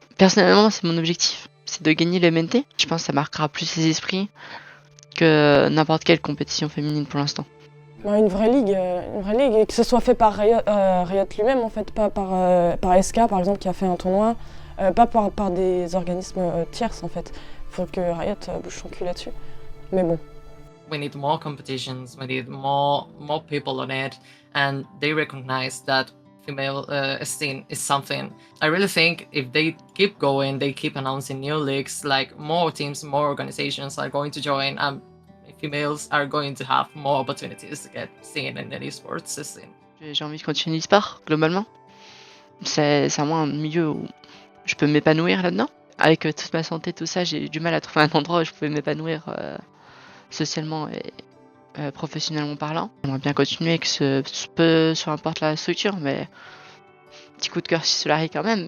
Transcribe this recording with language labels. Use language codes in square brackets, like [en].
[fr] Personnellement, c'est mon objectif. C'est de gagner le MNT. Je pense que ça marquera plus les esprits que n'importe quelle compétition féminine pour l'instant. Une vraie ligue, et que ce soit fait par Riot lui-même en fait, pas par SK par exemple qui a fait un tournoi, pas par des organismes tierces en fait. Il faut que Riot bouge son cul là-dessus. Mais bon. [en] We need more competitions, we need more people on it, and they recognize that female scene is something. I really think if they keep going, they keep announcing new leagues, like more teams, more organizations are going to join, and females are going to have more opportunities to get seen in the esports scene. [fr] J'ai envie de continuer l'e-sport, globalement. C'est vraiment un milieu où je peux m'épanouir là-dedans. Avec toute ma santé, tout ça, j'ai eu du mal à trouver un endroit où je pouvais m'épanouir socialement et professionnellement parlant. J'aimerais bien continuer que ce peu importe la structure, mais petit coup de cœur sur Solary quand même.